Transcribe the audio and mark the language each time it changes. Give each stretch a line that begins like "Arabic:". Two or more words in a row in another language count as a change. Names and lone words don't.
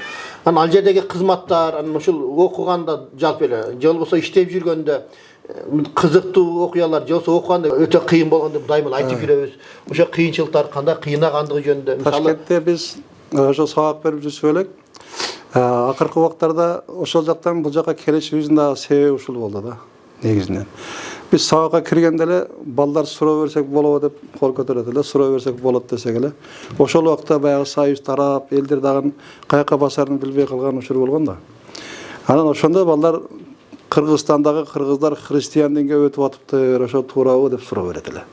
Kyrgyz: Анан ал жердеги кызматтар, анан ошол окуганда жалпы эле, же болбосо иштеп жүргөндө кызыктуу окуялар, же болбосо окуганда өтө кыйын болгон деп дайыма айтып жүрөбүз. Ошо кыйынчылыктар кандай кыйнагандыгы жөнүндө мисалы Ташкентте биз ошо сабак берип жүрсөк элек, акыркы убактарда ошол жактан бул жака келишибиздин дагы себеби ушул болду да, негизинен. Biz sağga kirgende эле балдар суроо берсек болобу деп кол көтөрөт эле, суроо берсек болот десек эле. Ошол убакта баягы союз тарап, элдер дагы каяка басарын билбей калган учур болгон да. Анан ошондо балдар Кыргызстандагы кыргыздар христиан динге өтүп атыптыр, ошо туурабы деп суроо берет эле.